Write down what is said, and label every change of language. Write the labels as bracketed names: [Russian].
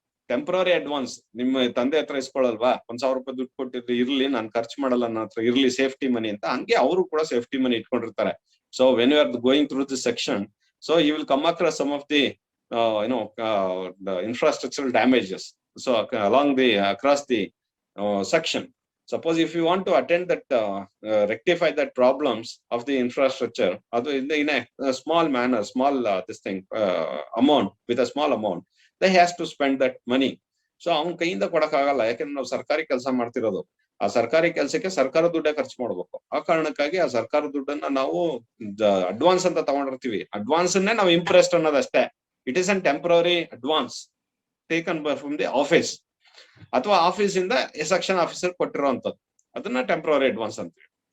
[Kannada] Temporary advance ನಿಮ್ಮ ತಂದೆ ಹತ್ರ ಇಸ್ಕೊಳ್ಳಲ್ವಾ, 1,000 ರೂಪಾಯಿ ದುಡ್ಡು ಕೊಟ್ಟಿದ್ರೆ ಇರ್ಲಿ, ನಾನು ಖರ್ಚು ಮಾಡಲ್ಲ, ನನ್ನ ಹತ್ರ ಇರ್ಲಿ ಸೇಫ್ಟಿ ಮನಿ ಅಂತ, ಹಂಗೆ ಅವರು ಕೂಡ ಸೇಫ್ಟಿ ಮನಿ ಇಟ್ಕೊಂಡಿರ್ತಾರೆ. [English] So when you are going through this section, so you will come across some of the the infrastructural damages, so along the across the section. Suppose if you want to attend that rectify that problems of the infrastructure in a small manner, small this thing amount, with a small amount, they has to spend that money. [Kannada] So ಅವ್ನ ಕೈಯಿಂದ ಕೊಡಕ್ಕಾಗಲ್ಲ, ಯಾಕಂದ್ರೆ ನಾವು ಸರ್ಕಾರಿ ಕೆಲಸ ಮಾಡ್ತಿರೋದು, ಆ ಸರ್ಕಾರಿ ಕೆಲಸಕ್ಕೆ ಸರ್ಕಾರ ದುಡ್ಡೇ ಖರ್ಚು ಮಾಡ್ಬೇಕು. ಆ ಕಾರಣಕ್ಕಾಗಿ ಆ ಸರ್ಕಾರ ದುಡ್ಡನ್ನ ನಾವು ಅಡ್ವಾನ್ಸ್ ಅಂತ ತಗೊಂಡಿರ್ತೀವಿ, ಅಡ್ವಾನ್ಸ್ ಅನ್ನೇ ನಾವು impressed ಅನ್ನೋದಷ್ಟೇ. [English] it is an temporary advance taken from the office, [Kannada] ಅಥವಾ ಆಫೀಸ್ ಇಂದ ಸೆಕ್ಷನ್ ಆಫೀಸರ್ ಕೊಟ್ಟಿರೋಂಥದ್ದು, ಅದನ್ನ ಟೆಂಪರರಿ ಅಡ್ವಾನ್ಸ್ ಅಂತೀವಿ.